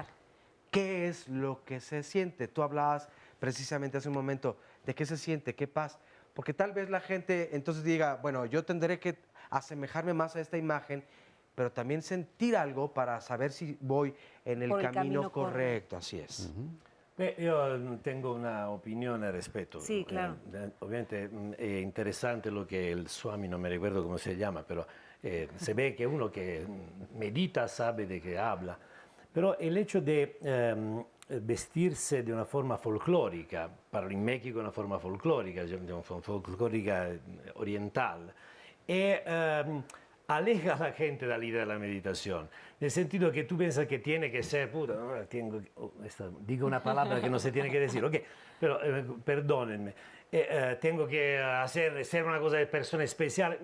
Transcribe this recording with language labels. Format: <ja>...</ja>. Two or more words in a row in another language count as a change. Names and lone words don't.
<es>¿qué es lo que se siente? Tú hablabas precisamente hace un momento de qué se siente, qué paz. Porque tal vez la gente entonces diga, bueno, yo tendré que asemejarme más a esta imagen, pero también sentir algo para saber si voy en el camino correcto. Así es.</es> <it>Io tengo una opinione al rispetto. Sì, claro. Ovviamente è interessante lo che il Swami, non mi ricordo come si chiama, però se ve che uno che medita</it> <es>sabe de qué habla. Pero el hecho de vestirse de una forma folclórica, para in México una forma folclórica, folclórica oriental, aleja a la gente de la idea de la meditación. En el sentido que tú piensas que tiene que ser, puta, digo una palabra que no se tiene que decir, ok, pero perdónenme, tengo que ser una cosa de persona especial.</es>